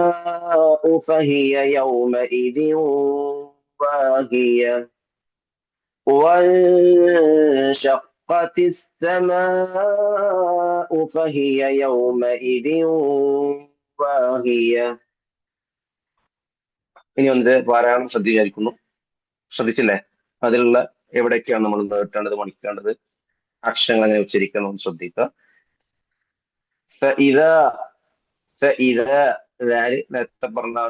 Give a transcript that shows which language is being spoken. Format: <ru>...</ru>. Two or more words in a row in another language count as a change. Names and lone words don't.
<ar>السماء فهي يومئذ واهية وانشقت السماء فهي يومئذ واهية.</ar> <ml>ഇനി ഒന്ന് പാരായണം ശ്രദ്ധിച്ചില്ലേ? അതിലുള്ള എവിടേക്കാണ് നമ്മൾ നീട്ടേണ്ടത്, മണിക്കേണ്ടത്, അക്ഷരങ്ങൾ എങ്ങനെ ഉച്ചരിക്കണം എന്ന് ശ്രദ്ധിക്കുക.</ml> <ar>فإذا فإذا</ar> <ml>നേരത്തെ പറഞ്ഞതാണ്.</ml>